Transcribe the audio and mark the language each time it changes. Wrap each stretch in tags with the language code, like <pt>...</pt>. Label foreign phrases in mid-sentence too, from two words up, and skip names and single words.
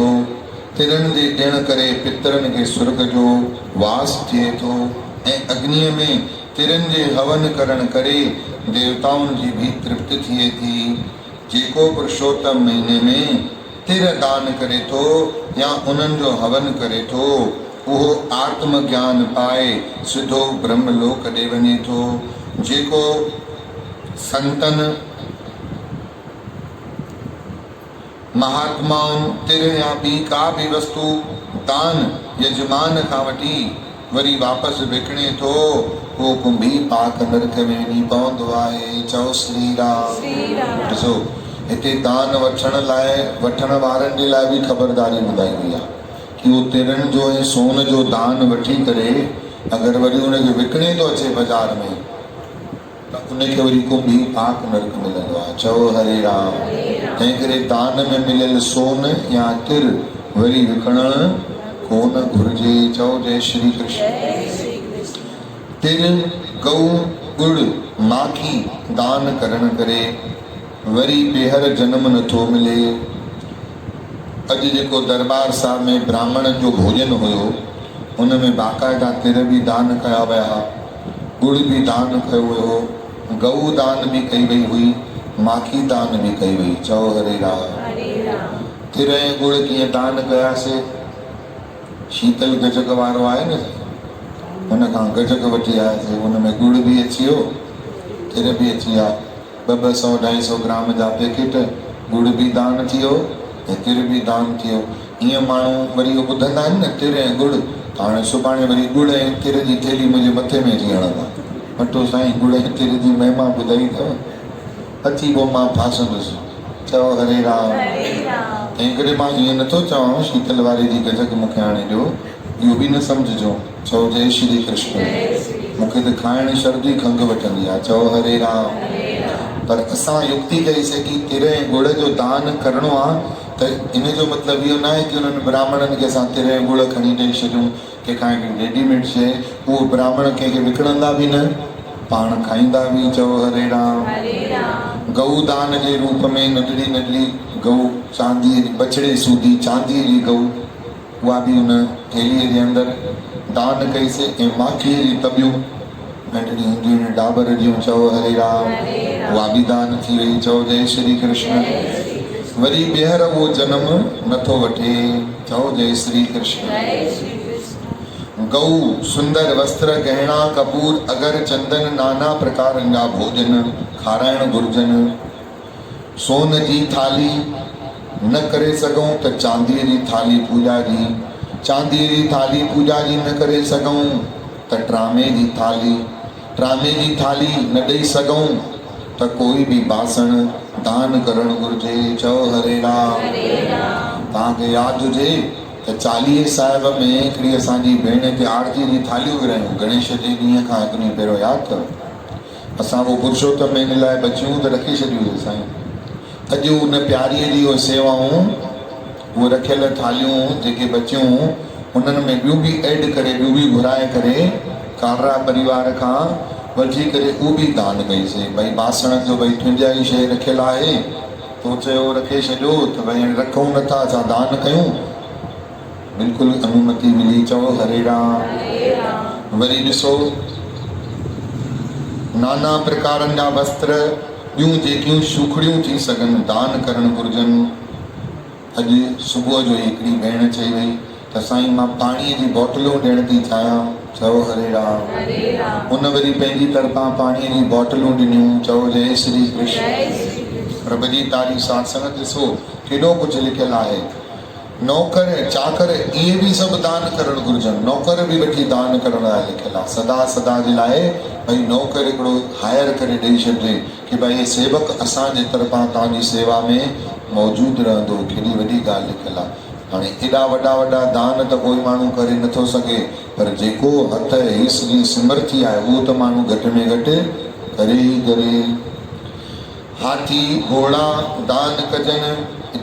<sd>तिरनि जे ॾियण करे पितरनि खे स्वर्ग जो वास थिए थो ऐं अग्नीअ में तिरनि जे हवन करण करे देवताउनि जी भी तृप्ति थिए थी। जेको पुरुषोत्तम महीने में तिर दान करे थो या उन्हनि जो हवन करे थो, उहो आत्म ज्ञान पाए सिधो ब्रह्म लोक ॾे वञे थो। जेको संतन महात्माउनि तिर या ॿी का बि वस्तु दान यजमान खां वठी वरी वापसि विकिणे थो, उहो कुंभी पाक नरक में वञी पवंदो आहे। चओ श्री राम। ॾिसो हिते दान वठण वारनि जे लाइ बि ख़बरदारी ॿुधाई वई आहे कि उहो तिरनि जो ऐं सोन जो दान वठी करे अगरि वरी उनखे विकिणे थो अचे बाज़ार में, त उनखे वरी कुंभी पाक नरक मिलंदो आहे। चओ हरे राम। तंहिं करे दान में मिलियल सोन या तिर वरी विकिणणु कोन घुरिजे। चओ जय श्री कृष्ण। तिर, गऊ, गुड़, माखी दान करण करे वरी ॿीहर जनम नथो मिले। अॼु जेको दरबार साहिब में ब्राह्मणनि जो भोजन हुयो, उन में बाक़ाइदा तिर बि दान कया विया, गुड़ बि दान कयो हुयो, गऊ दान बि कई वई हुई, माखी दान बि कई वई। चओ हरे राम। तिर ऐं गुड़ कीअं दान कयासीं? शीतल गजक वारो आहे न, हुन खां गजक वठी आयासीं, हुन में गुड़ बि अची वियो, तिर बि अची विया। 200-250 ग्राम जा पैकेट गुड़ बि दान थी वियो ऐं तिर बि दान थी वियो। ईअं माण्हू वरी ॿुधंदा आहिनि न तिर ऐं गुड़, हाणे सुभाणे वरी गुड़ ऐं तिर जी थैली मुंहिंजे मथे में अची हणंदा। वठो साईं, गुड़ ऐं तिर जी महिमा ॿुधाई अथव, अची पोइ मां फासंदुसि। चओ हरे राम। तंहिं करे मां ईअं नथो चवां शीतल वारे जी गजक मूंखे हाणे ॾियो, इहो बि न सम्झिजो। चओ जय श्री कृष्ण। मूंखे त खाइण सर्दी खंघि वठंदी आहे। चओ हरे राम। पर असां युक्ति कईसीं कि तिर ऐं गुड़ जो दान करिणो आहे, त इन जो मतिलबु इहो न आहे कि उन्हनि ब्राह्मणनि खे असां तिर ऐं गुड़ खणी ॾेई छॾियूं, कंहिंखां रेडीमेड शइ, उहो ब्राह्मण कंहिंखे विकिणंदा बि न, पाण खाईंदा बि। चओ हरे राम। गऊ दान जे रूप में नंढड़ी नंढड़ी गऊ, चांदीअ जी बछड़े सूदी चांदीअ जी गऊ, उहा बि उन थैलीअ जे अंदरि दान कईसीं। ऐं माखीअ जी तबियूं नंढड़ी हूंदियूं आहिनि डाबर जूं। चओ हरे राम। उहा बि दान थी वई। चओ जय श्री कृष्ण। वरी ॿीहर उहो जनम नथो वठे। चओ जय श्री कृष्ण। गऊ, सुंदर वस्त्र, गहना, कपूर, अगर, चंदन, नाना प्रकारनि जा भोजन खाराइण घुरिजनि। सोन जी थाली न करे सघूं त चांदीअ जी थाली पूॼा जी, चांदीअ जी थाली पूॼा जी न करे सघूं त ट्रामे जी थाली, ट्रामे जी थाली न ॾेई सघूं त कोई बि बासण दान करणु घुरिजे। चओ हरे राम। तव्हांखे यादि हुजे त चालीहे साहिब में हिकिड़ी असांजी भेण ते आरती जी थालियूं विरायूं गणेश जे ॾींहं खां हिकु ॾींहुं पहिरियों, यादि अथव? असां उहो पुरुषोत्तम महीने लाइ बचियूं त रखी छॾियूं साईं। अॼु उन प्यारीअ जी उहे सेवाऊं, उहे रखियल थालियूं जेके बचियूं, उन्हनि में ॿियूं बि ऐड करे, ॿियूं बि घुराए करे कालरा परिवार खां वठी करे उहो बि दान कईसीं। भई बासण जो भई तुंहिंजाई शइ रखियलु आहे, तो चयो रखे छॾियो, त भई हाणे रखूं नथा, असां दान कयूं। बिल्कुलु अनुमति मिली। चओ हरे राम। वरी ॾिसो, नाना प्रकारनि जा वस्त्र, ॿियूं जेकियूं सूखड़ियूं थी सघनि दान करणु घुरिजनि। अॼु सुबुह जो हिकिड़ी भेण चई वई त साईं मां पाणीअ जी बोटलूं ॾियण थी चाहियां। चओ हरे राम। हुन वरी पंहिंजी तरफ़ां पाणीअ जी बोटलूं ॾिनियूं। चओ जय श्री कृष्ण। प्रभु जी तारी सत्संग ॾिसो केॾो कुझु लिखियलु आहे। नौकर चाकर इहे बि सभु दान करणु घुरिजनि। नौकर बि वठी दान करण लाइ लिखियलु आहे। सदा सदा जे लाइ भई नौकर हिकिड़ो हायर करे ॾेई छॾिजे कि भई हे सेवक असांजे तरफ़ां तव्हांजी सेवा में मौजूदु रहंदो। केॾी वॾी ॻाल्हि लिखियलु आहे। हाणे एॾा वॾा वॾा दान त कोई माण्हू करे नथो सघे, पर जेको हथ हेस जी सिमर्थी आहे उहो त माण्हू घटि में घटि करे ई करे। हाथी घोड़ा दान कजनि।</sd>